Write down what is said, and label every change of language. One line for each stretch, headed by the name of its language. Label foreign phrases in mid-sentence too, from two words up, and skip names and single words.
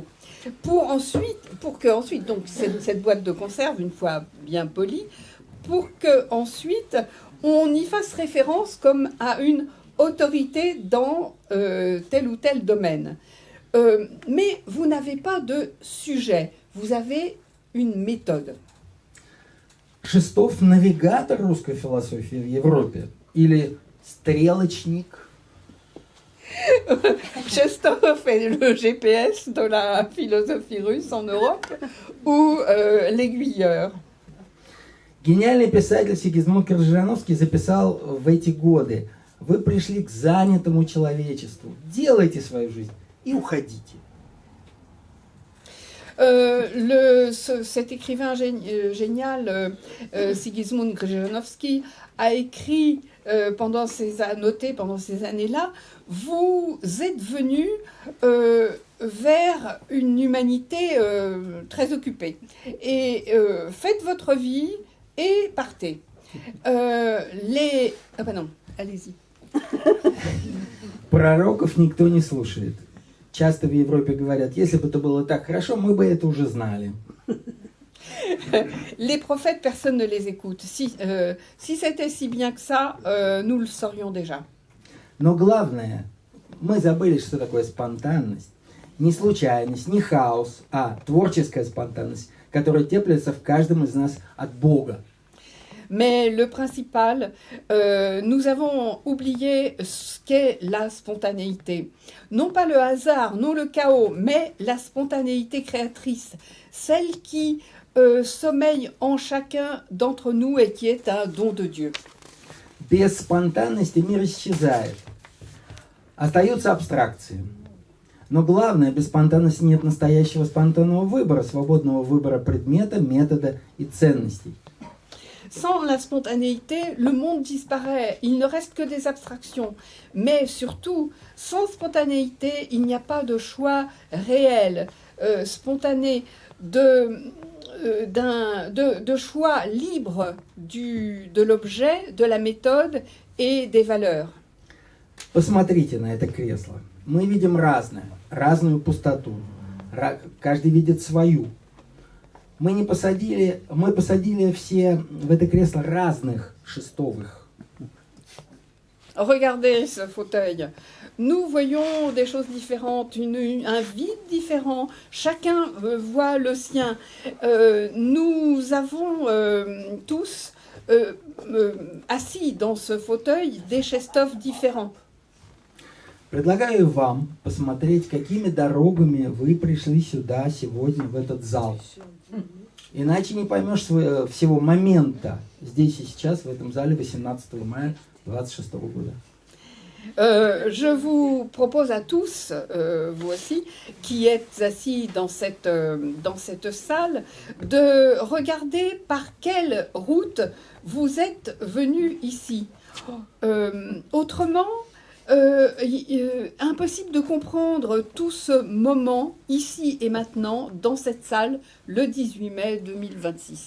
French: Pour que ensuite, donc cette boîte de conserve, une fois bien polie, pour que ensuite on y fasse référence comme à une autorité dans tel ou tel domaine. Mais vous n'avez pas de sujet, vous avez une méthode.
Russian: Шестов навигатор русской философии в Европе или стрелочник?
French: Chestov est le GPS de la philosophie russe en Europe ou l'aiguilleur.
Russian: Гениальный писатель Сигизмунд Крыжановский записал в эти годы: вы пришли к занятому человечеству, делайте свою жизнь и уходите.
French: Cet écrivain génial, Sigismund Krzyżanowski, a écrit noté pendant ces années-là: vous êtes venus vers une humanité très occupée. Et faites votre vie et partez. Ah ben non, allez-y.
Russian: Пророков никто не слушает. Часто в Европе говорят: если бы это было так хорошо, мы бы это уже знали.
French: Les prophètes, personne ne les écoute. Si c'était si bien que ça, nous le saurions déjà.
Russian: Но главное, мы забыли, что такое спонтанность. Не случайность, не хаос, а творческая спонтанность, которая теплится в каждом из нас от Бога.
French: Mais le principal, nous avons oublié ce qu'est la spontanéité. Non pas le hasard, non le chaos, mais la spontanéité créatrice. Celle qui sommeille en chacun d'entre nous et qui est un don de Dieu.
Russian: Без спонтанности мир исчезает. Остаются абстракции. Но главное, без спонтанности нет настоящего спонтанного выбора, свободного выбора предмета, метода и ценностей.
French: Sans la spontanéité, le monde disparaît. Il ne reste que des abstractions. Mais surtout, sans spontanéité, il n'y a pas de choix réel, spontané, de choix libre de l'objet, de la méthode et des valeurs.
Russian: Посмотрите на это кресло. Мы видим разную пустоту. Каждый видит свою. Мы посадили все в это кресло разных Шестовых.
French: Regardez ce fauteuil. Nous voyons des choses différentes, un vide différent. Chacun voit le sien. Nous avons tous assis dans ce fauteuil des Chestov différents.
Russian: Предлагаю вам посмотреть, какими дорогами вы пришли сюда сегодня, в этот зал. Иначе не поймешь всего момента здесь и сейчас, в этом зале, 18 мая 26 года.
French: Je vous propose à tous, vous aussi, qui êtes assis dans cette salle, de regarder par quelle route vous êtes venus ici. Autrement, impossible de comprendre tout ce moment, ici et maintenant, dans cette salle, le 18 mai 2026.